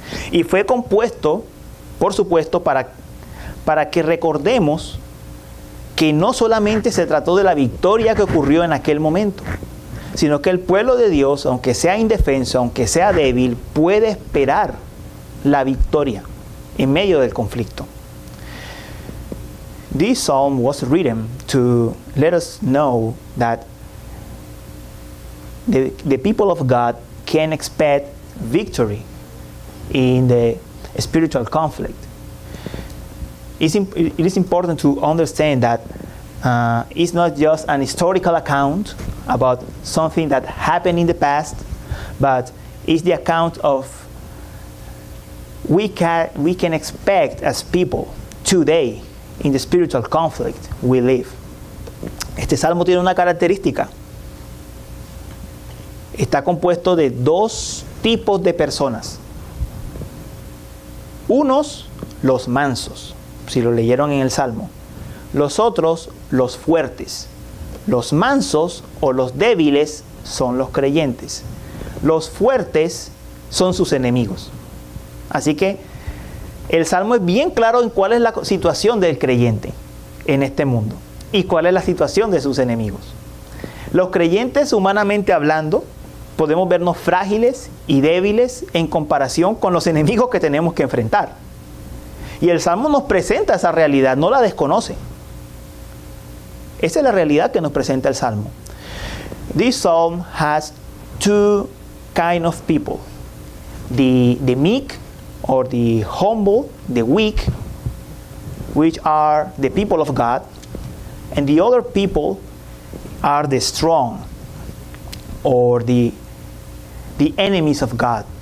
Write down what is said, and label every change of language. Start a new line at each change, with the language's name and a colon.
Spanish: Y fue compuesto, por supuesto, para que recordemos que no solamente se trató de la victoria que ocurrió en aquel momento, sino que el pueblo de Dios, aunque sea indefenso, aunque sea débil, puede esperar la victoria en medio del conflicto.
English: This psalm was written to let us know that the people of God can expect victory in the spiritual conflict. It is important to understand that it's not just an historical account about something that happened in the past, but it's the account of we can expect as people today in the spiritual conflict we live.
Spanish: Este salmo tiene una característica. Está compuesto de dos tipos de personas. Unos, los mansos, si lo leyeron en el salmo. Los otros, los fuertes. Los mansos o los débiles son los creyentes. Los fuertes son sus enemigos. Así que el salmo es bien claro en cuál es la situación del creyente en este mundo y cuál es la situación de sus enemigos. Los creyentes, humanamente hablando, podemos vernos frágiles y débiles en comparación con los enemigos que tenemos que enfrentar. Y el salmo nos presenta esa realidad, no la desconoce. Esa es la realidad que nos presenta el salmo.
English: This psalm has two kind of people. The meek, or the humble, the weak, which are the people of God, and the other people are the strong, or the enemies of God,